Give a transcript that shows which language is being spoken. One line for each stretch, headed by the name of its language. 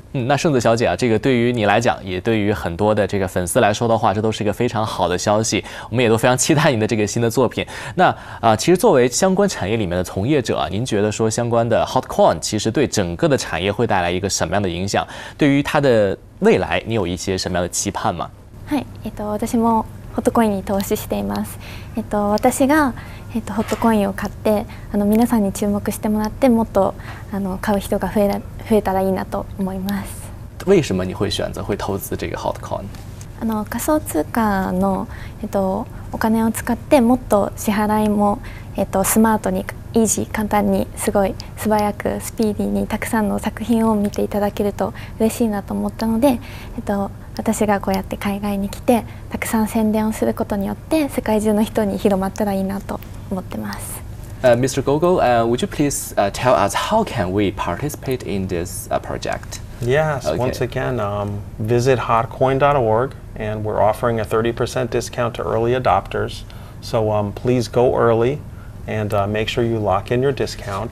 Chinese: 那圣子小姐啊，这个对于你来讲，也对于很多的这个粉丝来说的话，这都是一个非常好的消息。我们也都非常期待您的这个新的作品。那其实作为相关产业里面的从业者啊，您觉得说相关的 HotCoin 其实对整个的产业会带来一个什么样的影响？对于它的未来，你有一些什么样的期盼吗？
Japanese: はい、私もHotCoinに投資しています。私がHotCoinを買って皆さんに注目してもらってもっと買う人が増えたらいいなと思います。
Chinese: 为什么你会选择会投資这个 HotCoin？
Japanese: 仮想通貨のお金を使ってもっと支払いもスマートにイージー簡単にすごい素早くスピーディーにたくさんの作品を見ていただけると嬉しいなと思ったので、私がこうやって海外に来てたくさん宣伝をすることによって世界中の人に広まったらいいなと思ってます。
English: Mr. Gogo, would you please tell us how can we participate in this project? Yes, once again, visit hotcoin.org, and we're offering a 30% discount to early adopters. So please go early and make sure you lock in your discount.